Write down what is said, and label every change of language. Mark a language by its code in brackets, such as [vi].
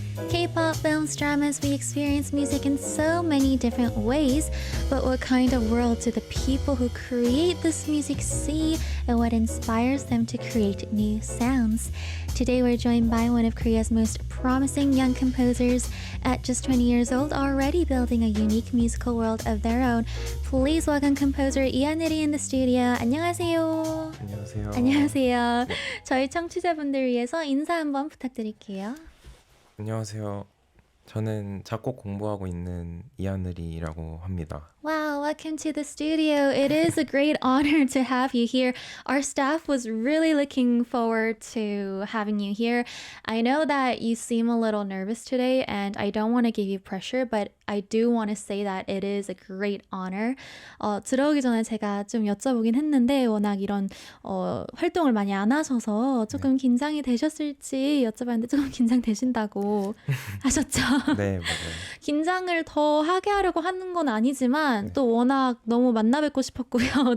[en] K-pop, films, dramas, we experience music in so many different ways, but what kind of world do the people who create this music see, and what inspires them to create new sounds? Today we're joined by one of Korea's most promising young composers. At just 20 years old, already building a unique musical world of their own. Please welcome composer 이하늘이 in the studio. [ko] 안녕하세요. 안녕하세요. 안녕하세요. 네. 저희 청취자분들 위해서 인사 한번 부탁드릴게요. 안녕하세요. 저는 작곡 공부하고 있는 이하늘이라고 합니다. [en] Wow, welcome to the studio. It is a great honor to have you here. Our staff was really looking forward to having you here. I know that you seem a little nervous today, and I don't want to give you pressure, but I do want to say that it is a great honor. [ko] 들어오기 전에 제가 좀 여쭤보긴 했는데 워낙 이런 활동을 많이 안 하셔서 조금 긴장이 되셨을지 여쭤봤는데 조금 긴장되신다고 하셨죠? 네, 맞아요. 긴장을 더 하게 하려고 하는 건 아니지만 또 워낙 너무 만나 뵙고 싶었고요.